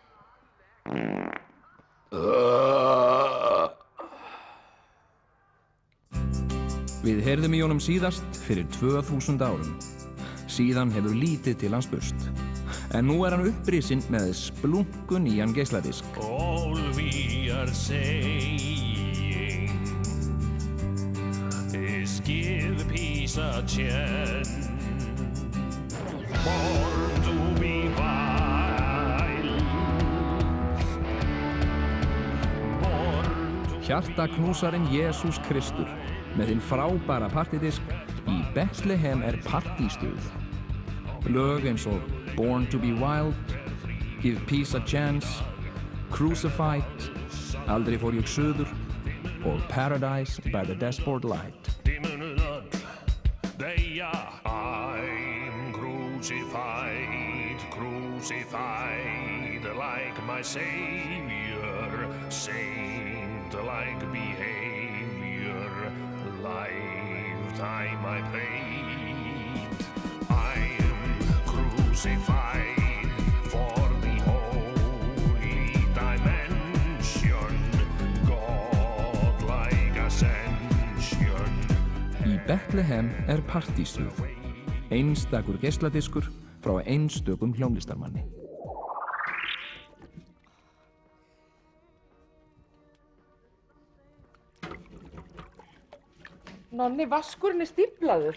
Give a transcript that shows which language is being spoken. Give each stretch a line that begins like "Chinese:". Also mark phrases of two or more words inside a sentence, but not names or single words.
Icelandic: Við heyrðum í honum síðast fyrir 2000 árum. Síðan hefur lítið til hans spurst. En nú hann upprisinn með splunkun nýjan geisladisk.
English: All we are saying is give peace a chance. Born to be wild.
Icelandic: Hjartaknúsarinn Jesús Kristur með hinn frábæra partidisk í Bethlehem partístuð. Lög eins og Born to be Wild, Give Peace a Chance, Crucified, Aldrei fór ég suður og Paradise by the Dashboard Light.
English: I'm crucified, crucified like my Savior, saint-like behavior, lifetime I prayed. I am crucified for the holy dimension, God-like ascension.
Icelandic: Í Bethlehem partístuð, einstakur geisladiskur frá einstökum hljómlistarmanni. Nonni, vaskurinn stíflaður.